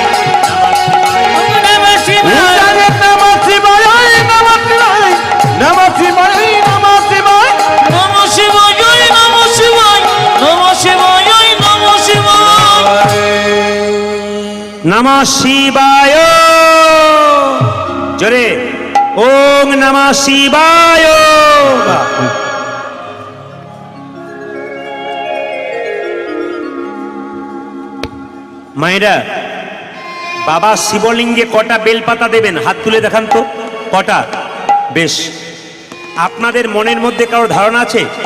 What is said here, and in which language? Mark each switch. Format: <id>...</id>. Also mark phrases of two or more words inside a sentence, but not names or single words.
<sa>নমঃ শিবায় নমঃ শিবায় নমঃ শিবায় নমঃ শিবায় জোরে ওং নমঃ শিবায়</sa> <bn>মায়েরা বাবা শিবলিঙ্গে কটা বেলপাতা দেবেন হাত তুলে দেখান তো কটা বেশ আপনাদের মনের মধ্যে কারো ধারণা আছে</bn>